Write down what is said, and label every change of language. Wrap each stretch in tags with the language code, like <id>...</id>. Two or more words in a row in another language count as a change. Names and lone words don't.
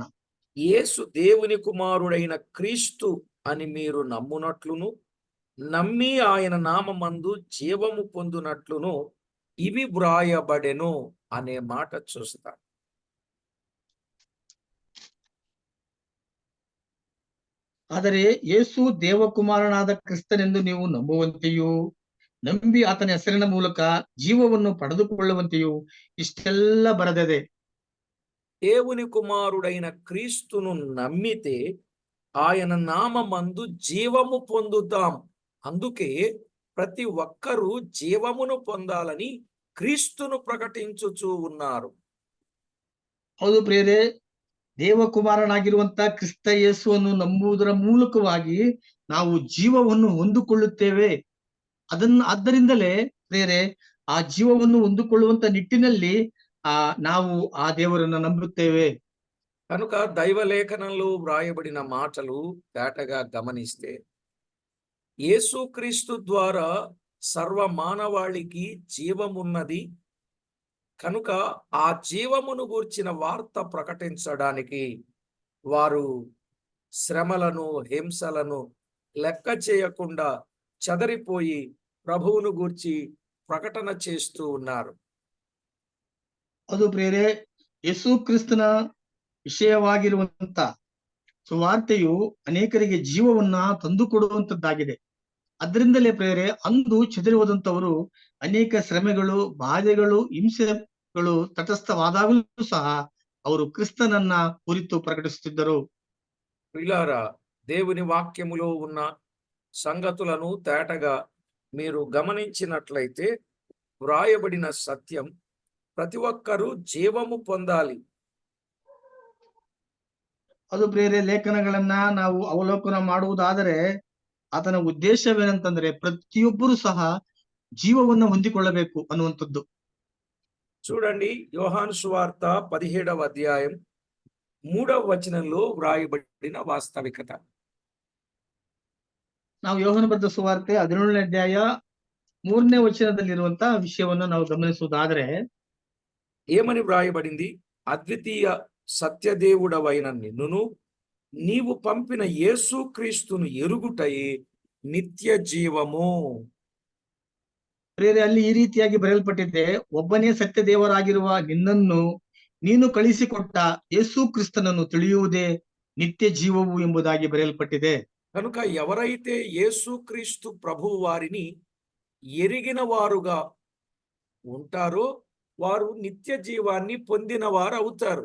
<te>యేసు దేవుని కుమారుడైన క్రీస్తు అని మీరు నమ్మునట్లును నమ్మి ఆయన నామమందు జీవము పొందునట్లును ఇవి వ్రాయబడెను అనే మాట చూస్తాం.</te> <kn>ಆದರೆ ಯೇಸು ದೇವಕುಮಾರನಾದ ಕ್ರಿಸ್ತನೆಂದು ನೀವು ನಂಬುವಂತೆಯೂ ನಂಬಿ ಆತನ ಹೆಸರಿನ ಮೂಲಕ ಜೀವವನ್ನು ಪಡೆದುಕೊಳ್ಳುವಂತೆಯೂ ಇಷ್ಟೆಲ್ಲ ಬರೆದಿದೆ.</kn> <te>దేవుని కుమారుడైన క్రీస్తును నమ్మితే ఆయన నామమందు జీవము పొందుతాం. అందుకే ప్రతి ఒక్కరూ జీవమును పొందాలని క్రీస్తును ప్రకటించుచూ ఉన్నారు.</te> <kn>ಹೌದು ಪ್ರಿಯರೇ, ದೇವಕುಮಾರನಾಗಿರುವಂತ ಕ್ರಿಸ್ತ ಯೇಸುವನ್ನು ನಂಬುವುದರ ಮೂಲಕವಾಗಿ ನಾವು ಜೀವವನ್ನು ಹೊಂದಿಕೊಳ್ಳುತ್ತೇವೆ. ಆದ್ದರಿಂದಲೇ ಪ್ರಿಯರೇ, ಆ ಜೀವವನ್ನು ಹೊಂದಿಕೊಳ್ಳುವಂತ ನಿಟ್ಟಿನಲ್ಲಿ ನಾವು ಆ ದೇವರನ್ನು ನಂಬುತ್ತೇವೆ.</kn> <te>కనుక దైవలేఖనంలో వ్రాయబడిన మాటలు తేటగా గమనిస్తే యేసుక్రీస్తు ద్వారా సర్వ మానవాళికి జీవమున్నది కనుక ఆ జీవమును గూర్చిన వార్త ప్రకటించడానికి వారు శ్రమలను హింసలను లెక్క చేయకుండా చెదరిపోయి ప్రభువును గూర్చి ప్రకటన చేస్తూ ఉన్నారు.</te> <kn>ಅದು ಪ್ರಿಯರೇ, ಯೇಸು ಕ್ರಿಸ್ತನ ವಿಷಯವಾಗಿರುವಂತ ಸುವಾರ್ತೆಯು ಅನೇಕರಿಗೆ ಜೀವವನ್ನ ತಂದುಕೊಡುವಂತದ್ದಾಗಿದೆ. ಅದರಿಂದಲೇ ಪ್ರಿಯರೇ, ಅಂದು ಚೆದರಿ ಹೋದಂತವರು ಅನೇಕ ಶ್ರಮೆಗಳು, ಬಾಧೆಗಳು, ಹಿಂಸೆಗಳು ತಟಸ್ಥವಾದಾಗಲೂ ಸಹ ಅವರು ಕ್ರಿಸ್ತನನ್ನ ಕುರಿತು ಪ್ರಕಟಿಸುತ್ತಿದ್ದರು.</kn> <te>ప్రియులారా, దేవుని వాక్యములో ఉన్న సంగతులను తేటగా మీరు గమనించినట్లయితే వ్రాయబడిన సత్యం ప్రతి ఒక్కరూ జీవము పొందాలి.</te> <kn>ಅದು ಪ್ರಿಯರೇ, ಲೇಖನಗಳನ್ನ ನಾವು ಅವಲೋಕನ ಮಾಡುವುದಾದರೆ ಆತನ ಉದ್ದೇಶವೇನಂತಂದ್ರೆ ಪ್ರತಿಯೊಬ್ಬರು ಸಹ ಜೀವವನ್ನು ಹೊಂದಿಕೊಳ್ಳಬೇಕು ಅನ್ನುವಂಥದ್ದು.</kn> <te>చూడండి, యోహాను సువార్త 17వ అధ్యాయం 3వ వచనంలో వ్రాయబడిన వాస్తవికత.</te> <kn>ನಾವು ಯೋಹಾನ ಬರೆದ ಸುವಾರ್ತೆ 17ನೇ ಅಧ್ಯಾಯ 3ನೇ ವಚನದಲ್ಲಿರುವಂತ ವಿಷಯವನ್ನು ನಾವು ಗಮನಿಸುವುದಾದ್ರೆ</kn> <te>ఏమని వ్రాయబడింది? అద్వితీయ సత్యదేవుడవైన నిన్నును నీవు పంపిన యేసుక్రీస్తును ఎరుగుటయే నిత్య జీవము.</te> <kn>ಪ್ರಿಯರೇ, ಅಲ್ಲಿ ಈ ರೀತಿಯಾಗಿ ಬರೆಯಲ್ಪಟ್ಟಿದೆ, ಒಬ್ಬನೇ ಸತ್ಯ ದೇವರಾಗಿರುವ ನಿನ್ನನ್ನು ನೀನು ಕಳಿಸಿಕೊಟ್ಟ ಯೇಸು ಕ್ರಿಸ್ತನನ್ನು ತಿಳಿಯುವುದೇ ನಿತ್ಯ ಜೀವವು ಎಂಬುದಾಗಿ ಬರೆಯಲ್ಪಟ್ಟಿದೆ.</kn> <te>కనుక ఎవరైతే యేసుక్రీస్తు ప్రభువు వారిని ఎరిగిన వారుగా ఉంటారో వారు నిత్య జీవాన్ని పొందిన వారు అవుతారు.</te>